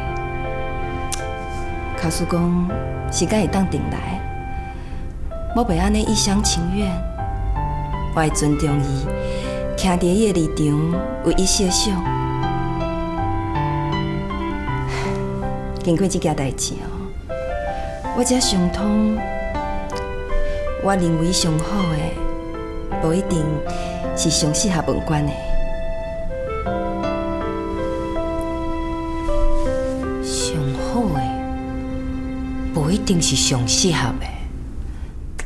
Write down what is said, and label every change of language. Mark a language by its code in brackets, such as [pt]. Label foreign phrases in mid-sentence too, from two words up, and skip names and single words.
[nan] 卡叔讲是敢会当定来，我袂安尼一厢情愿，我会尊重伊，徛伫伊的立场为伊设想。经过这件代志哦，我才想通，我认为上好的，无一定是上适合本馆的。上好的，无一定是上适合的。